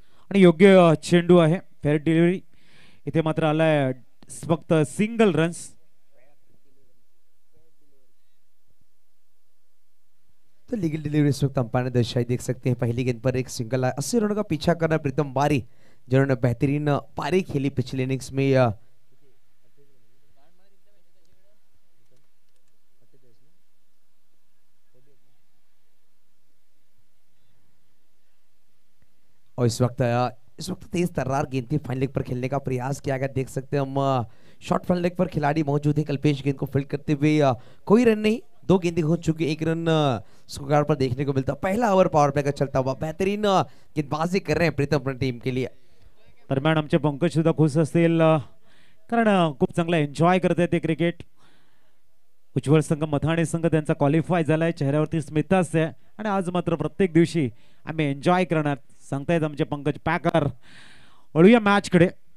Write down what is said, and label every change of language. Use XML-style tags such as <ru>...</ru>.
<mr>आणि योग्य चेंडू आहे फेअर डिलिव्हरी. इथे मात्र आलाय फक्त सिंगल रन्स.</mr> <hi>तो लीगल डिलीवरी इस वक्त अंपायर ने दर्शाई देख सकते हैं. पहली गेंद पर एक सिंगल आया. 80 रनों का पीछा करना प्रीतम बारी जिन्होंने बेहतरीन पारी खेली पिछले इनिंग्स में. और इस वक्त तेज तर्रार गेंद थी. फाइन लेग पर खेलने का प्रयास किया गया. देख सकते हैं हम शॉर्ट फाइन लेग पर खिलाड़ी मौजूद है. कल्पेश गेंद को फील्ड करते हुए कोई रन नहीं. 2 गेंदें हो चुकी. 1 रन स्कोर पर देखने को मिलता. पहला ओवर पावर प्ले का चलता हुआ. बेहतरीन गेंदबाजी कर रहे हैं प्रीतम अपनी टीम के लिए.</hi> <mr>दरम्यान आमचे पंकज सुद्धा खुश असतील कारण खूप चांगला एन्जॉय करत आहेत ते क्रिकेट. उज्ज्वल संघ मथाणे संघ त्यांचा क्वालिफाय झालाय. चेहऱ्यावरती स्मितहास्य आहे आणि आज मात्र प्रत्येक दिवशी आम्ही एन्जॉय करणार सांगतायत आमचे पंकज पॅकर. वळूया मॅच कडे.</mr>